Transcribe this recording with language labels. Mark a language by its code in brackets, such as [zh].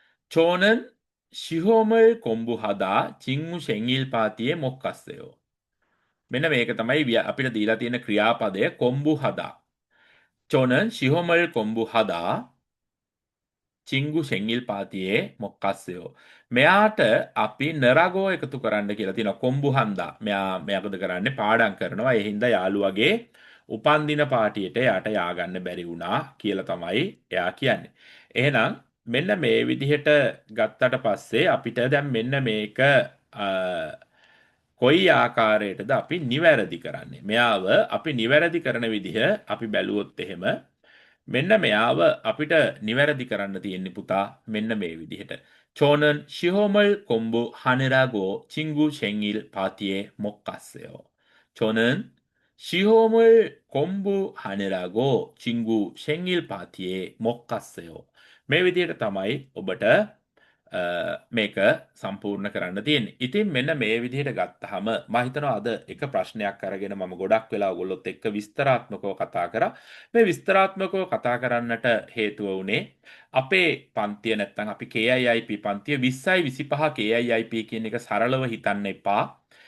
[ko] 저는 시험을 공부하다 직무 생일 파티에 못 갔어요. [si] මෙන්න මේක තමයි අපිට දීලා තියෙන ක්‍රියාපදය 공부하다. [ko] 저는 시험을 공부하다 친구 생일 파티에 못 갔어요. [si] මෙයාට අපි නරගෝ එකතු කරන්න කියලා තියෙනවා කොම්බුහන්දා. මෙයාකද කරන්නේ පාඩම් කරනවා. ඒ හින්දා යාළුවගේ උපන්දින පාටියට යාට ය아가න්න බැරි වුණා කියලා තමයි එයා කියන්නේ. එහෙනම් මෙන්න මේ විදිහට ගත්තට පස්සේ අපිට දැන් මෙන්න මේක කොයි ආකාරයටද අපි නිවැරදි කරන්නේ. මෙයාව අපි නිවැරදි කරන විදිහ අපි බැලුවොත් එහෙම මෙන්න මෙයාව අපිට නිවැරදි කරන්න තියෙන්නේ පුතා මෙන්න මේ විදිහට. [ko] 저는 시험을 공부하느라고 친구 생일 파티에 못 갔어요. 저는 시험을 공부하느라고 친구 생일 파티에 못 갔어요. [si] මේ විදිහට තමයි ඔබට මේක සම්පූර්ණ කරන්න තියෙන්නේ. ඉතින් මෙන්න මේ විදිහට ගත්තාම මම හිතනවා අද එක ප්‍රශ්නයක් අරගෙන මම ගොඩක් වෙලා ඔයගොල්ලොත් එක්ක විස්තරාත්මකව කතා කරා. මේ විස්තරාත්මකව කතා කරන්නට හේතුව උනේ අපේ පන්තිය නැත්තම් අපි KIIP පන්තිය 20යි 25 KIIP කියන එක සරලව හිතන්න එපා.